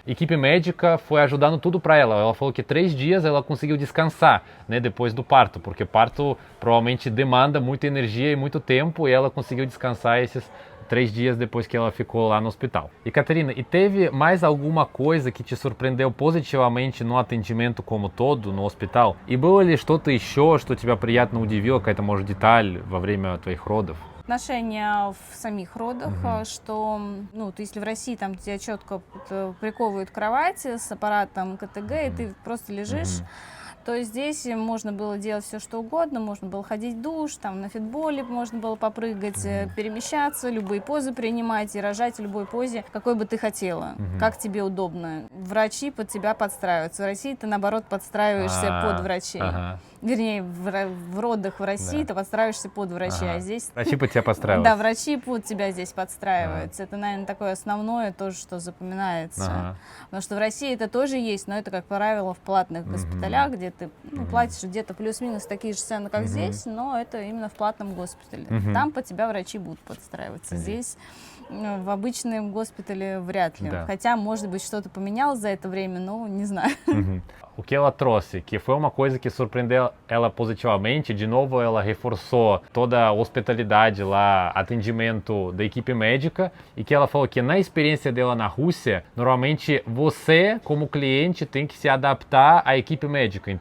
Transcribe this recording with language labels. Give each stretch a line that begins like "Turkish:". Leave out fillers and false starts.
Portuguese: Equipe médica foi ajudando tudo para ela. Ela falou que 3 dias ela conseguiu descansar, né? Depois do parto, porque parto provavelmente demanda muita energia e muito tempo e ela conseguiu descansar esses 3 dias depois que ela ficou lá no hospital. E Catarina, e teve mais alguma coisa que te surpreendeu positivamente no atendимento como todo ну hospital?
Russian: И было ли что-то еще, что тебя приятно удивило, какая-то, может, деталь во время твоих родов? Отношения в самих родах, что, ну, то если в России там тебя четко приковывают к кровати с аппаратом КТГ, и ты просто лежишь, то здесь можно было делать все, что угодно, можно было ходить в душ, там на фитболе можно было попрыгать, перемещаться, любые позы принимать и рожать в любой позе, какой бы ты хотела, как тебе удобно. Врачи под тебя подстраиваются. В России ты, наоборот, подстраиваешься под врачей. Вернее, в родах в России ты подстраиваешься под врачей, а здесь... Врачи под тебя подстраиваются. Да, врачи под тебя здесь подстраиваются. Это, наверное, такое основное тоже, что запоминается. Потому что в России это тоже есть, но это, как правило, в платных госпиталях, где ты платишь где-то плюс-минус такие же цены, как здесь, но это именно в платном госпитале. Там под тебя врачи будут подстраиваться. Здесь в обычном госпитале вряд ли. Хотя, может быть, что-то поменялось за это время, но не знаю.
Portuguese: O que ela trouxe, que foi uma coisa que surpreendeu ela positivamente, de novo ela reforçou toda a hospitalidade lá, atendimento da equipe médica, e que ela falou que na experiência dela na Rússia, normalmente você, como cliente, tem que se adaptar à equipe médica.